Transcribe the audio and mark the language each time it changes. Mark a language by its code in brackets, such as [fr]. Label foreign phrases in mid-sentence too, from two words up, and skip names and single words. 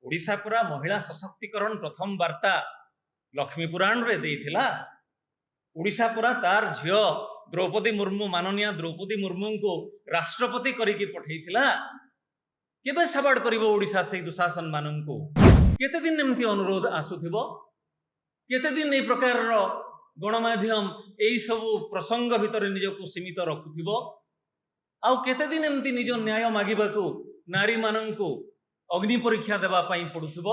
[or] ଓଡ଼ିଶା ପୁରା ମହିଳା ସଶକ୍ତିକରଣ ପ୍ରଥମ ବାର୍ତ୍ତା ଲକ୍ଷ୍ମୀ ପୁରାଣ ରେ ଦେଇଥିଲା। ଓଡ଼ିଶା ପୁରା ତାର ଝିଅ ଦ୍ରୌପଦୀ ମୁର୍ମୁ ମାନନୀୟ ଦ୍ରୌପଦୀ ମୁର୍ମୁ କୁ ରାଷ୍ଟ୍ରପତି କରିକି ପଠେଇଥିଲା। କେବେ ସବାଡ଼ କରିବ ଓଡ଼ିଶା ସେ ଦୁଃଶାସନ ମାନଙ୍କୁ କେତେ ଦିନ ଏମିତି ଅନୁରୋଧ ଆସୁଥିବ, କେତେ ଦିନ ଏ ପ୍ରକାର ଗଣମାଧ୍ୟମ ଏଇ ସବୁ ପ୍ରସଙ୍ଗ ଭିତର ନିଜକୁ ସୀମିତ ରଖୁଥିବ, ଆଉ କେତେ ଦିନ ଏମିତି ନିଜ ନ୍ୟାୟ ମାଗିବାକୁ ନାରୀ ମାନଙ୍କୁ ଅଗ୍ନି ପରୀକ୍ଷା ଦେବା ପାଇଁ ପଡ଼ୁଥିବ।